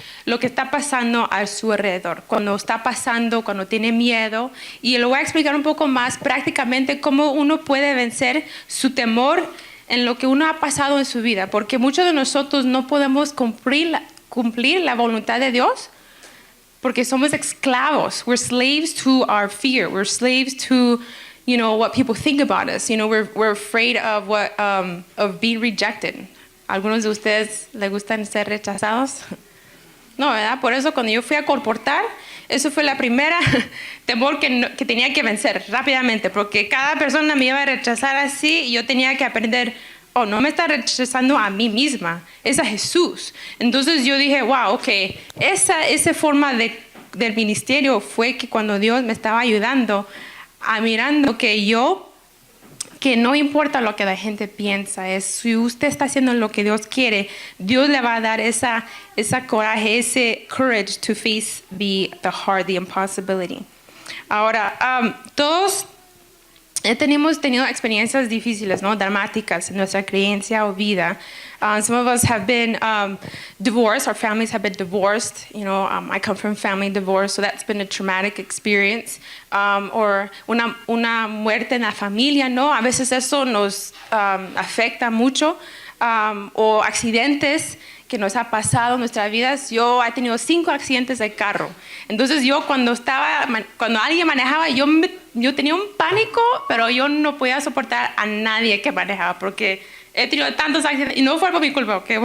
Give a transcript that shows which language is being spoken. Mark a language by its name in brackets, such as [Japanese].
[Spanish] Lo que está pasando a su alrededor, cuando está pasando, cuando tiene miedo. Y lo voy a explicar un poco más prácticamente cómo uno puede vencer su temor en lo que uno ha pasado en su vida. Porque muchos de nosotros no podemos cumplir la voluntad de Dios porque somos esclavos. [English] We're slaves to our fear. We're slaves to, what people think about us. We're afraid of of being rejected. [Spanish] ¿Algunos de ustedes les gustan ser rechazados? No, ¿verdad? Por eso cuando yo fui a colportar, eso fue la primera temor que tenía que vencer rápidamente, porque cada persona me iba a rechazar así y yo tenía que aprender, no me está rechazando a mí misma, es a Jesús. Entonces yo dije, wow, ok, esa forma del ministerio fue que cuando Dios me estaba ayudando a mirando que no importa lo que la gente piensa, es si usted está haciendo lo que Dios quiere, Dios le va a dar esa coraje, ese [English] courage to face the hard, the impossibility. [Spanish] Ahora, todos hemos tenido experiencias difíciles, ¿no? Dramáticas en nuestra creencia o vida. [English] Some of us have been divorced. Our families have been divorced. I come from family divorce, so that's been a traumatic experience. [Spanish] Or una muerte en la familia, ¿no? A veces eso nos afecta mucho. O accidentes que nos ha pasado en nuestras vidas. Yo he tenido 5 accidentes de carro. Entonces yo cuando alguien manejaba, yo tenía un pánico, pero yo no podía soportar a nadie que manejaba porque he tenido tantos accidentes y no fue por mi culpa, ¿okay?